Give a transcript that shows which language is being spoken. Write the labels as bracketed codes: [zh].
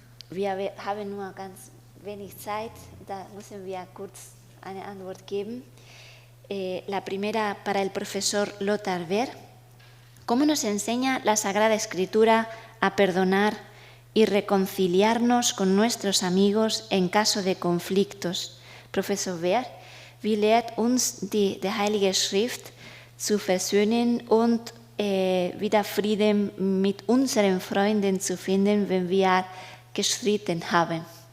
[de] Wir haben nur ganz wenig Zeit, da müssen wir kurz eine Antwort geben. [es] La primera para el profesor Lothar Wehr. ¿Cómo nos enseña la Sagrada Escritura a perdonar y reconciliarnos con nuestros amigos en caso de conflictos? [de] Professor Wehr, wie lehrt uns die Heilige Schrift zu versöhnen und wieder Frieden mit unseren Freunden zu finden, wenn wir gestritten haben?